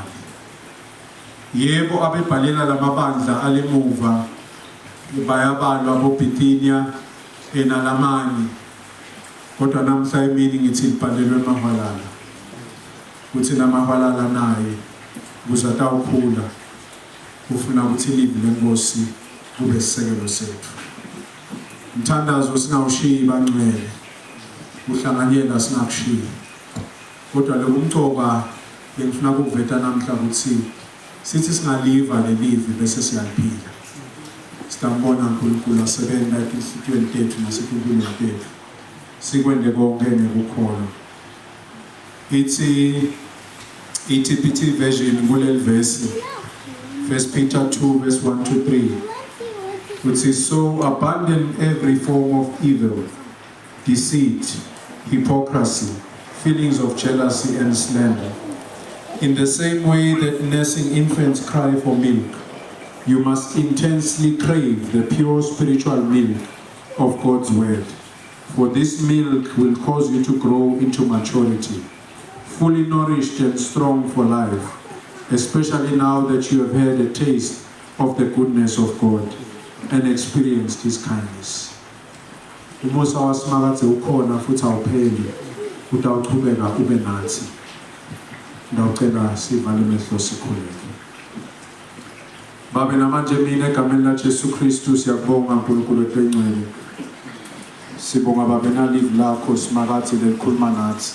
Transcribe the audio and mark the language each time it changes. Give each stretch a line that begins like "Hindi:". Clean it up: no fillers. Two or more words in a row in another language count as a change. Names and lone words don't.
Swati: Yebo abebhalela lamabandla alimuva bayabalwa boBithinia enalamani, kodwa namhla emini ngithi libhalelwe eMahwalala ukuthi naMahwalala naye kuzatawukhula ufuna ukuthi livi lenkosi kube sisekelo sethu. Mthandazo singawushiyi bangcwele, uhlanganyela singakushiyi, kodwa lokumcoka bengifuna ukuveta namhla ukuthi sithi singaliva lelivi bese siyaliphila. Sitambona uNkulunkulu asebenza ezinhliziyweni zethu nasekumpilweni zethu, sikwende konke ngokukholwa. Ithi TPT version kuleli
English: verse 1 Peter 2 verse 1 to 3, which is, so abandon every form of evil, deceit, hypocrisy, feelings of jealousy and slander. In the same way that nursing infants cry for milk, you must intensely crave the pure spiritual milk of God's word. For this milk will cause you to grow into maturity, fully nourished and strong for life, especially now that you have had a taste of the goodness of God and experienced His kindness.
Swati: Umusa wasimakathe ukhona futhi awupheli, utawuqhubeka ube nathi. Ndawucela sivale amehlo sikhuleke. Baba, namanje mina egameni laJesu Kristu siyabonga uNkulunkulu wethu engcwele. Sibonga Baba nalivi lakho simakathe lelikhuluma nathi.